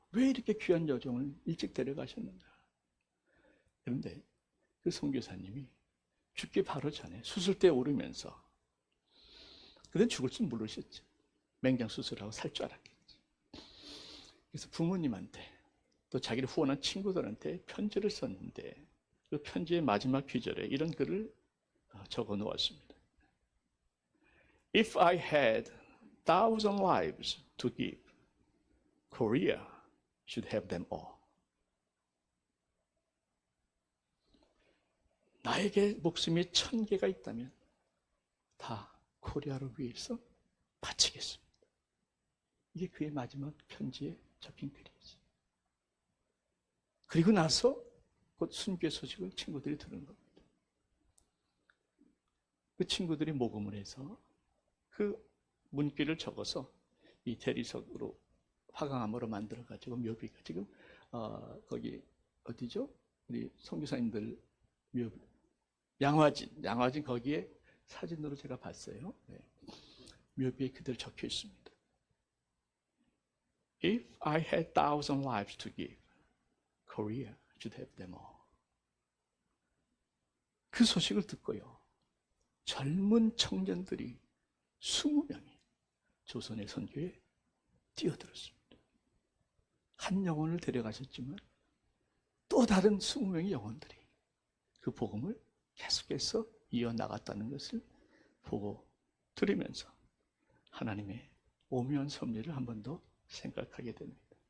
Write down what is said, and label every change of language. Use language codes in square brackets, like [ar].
[ko] 왜 이렇게 귀한 여종을 일찍 데려가셨는가. 그런데 그 선교사님이 죽기 바로 전에 수술대에 오르면서 그땐 죽을 줄 모르셨죠. 맹장 수술하고 살 줄 알았겠지. 그래서 부모님한테 또 자기를 후원한 친구들한테 편지를 썼는데 그 편지의 마지막 귀절에 이런 글을 적어 놓았습니다. [en] If I had 1,000 lives to give, Korea should have them all. [ko] 나에게 목숨이 1,000개가 있다면 다 코리아를 위해서 바치겠습니다. 이게 그의 마지막 편지에 적힌 글이지. 그리고 나서 곧 순교의 소식을 친구들이 들은 겁니다. 그 친구들이 모금을 해서 그 문귀를 적어서 이 대리석으로 화강암으로 만들어가지고 묘비가 지금 거기 어디죠? 우리 선교사님들 묘비 양화진 거기에 사진으로 제가 봤어요. 네. 묘비에 그대로 적혀 있습니다. [en] If I had 1,000 lives to give, Korea should have them all. [ko] 그 소식을 듣고요. 젊은 청년들이 20명이 조선의 선교에 뛰어들었습니다. 한 영혼을 데려가셨지만 또 다른 20명의 영혼들이 그 복음을 계속해서 이어나갔다는 것을 보고 들으면서 하나님의 오묘한 섭리를 한 번 더 생각하게 됩니다.